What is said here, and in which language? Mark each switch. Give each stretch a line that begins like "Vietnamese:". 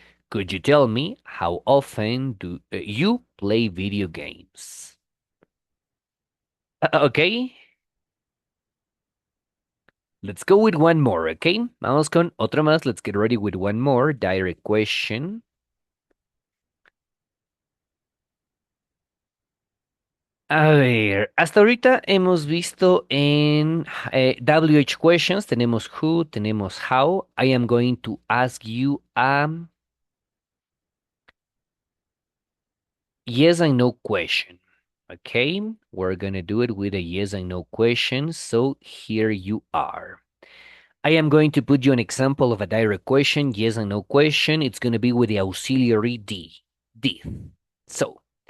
English: Could you tell me how often do you play video games? Okay, let's go with one more, okay?
Spanish: Vamos con otra más.
English: Let's get ready with one more direct question.
Spanish: A ver, hasta ahorita hemos visto en WH questions, tenemos who, tenemos how.
English: I am going to ask you a yes and no question. Okay, we're gonna do it with a yes and no question. So here you are. I am going to put you an example of a direct question, yes and no question. It's gonna be with the auxiliary D. So